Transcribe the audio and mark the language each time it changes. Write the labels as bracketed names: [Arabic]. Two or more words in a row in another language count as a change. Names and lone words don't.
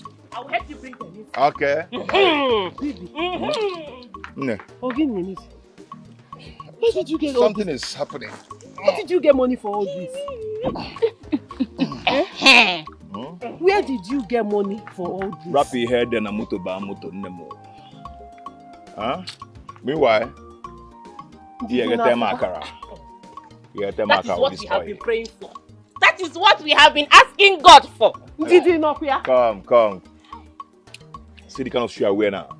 [English] I'll help you bring them inside. Okay. Baby. Oh, give me a minute. Where did you get all Something this? is happening. Where did you get money for all this? Where did you get money for all this? Wrap your head and a moto ba moto nemo. Huh? Meanwhile, you get them akara. You get them That is akara what with we this have oil. been praying for. That is what we have been asking God for. Did you not hear? Come. See the kind of shoe I wear now.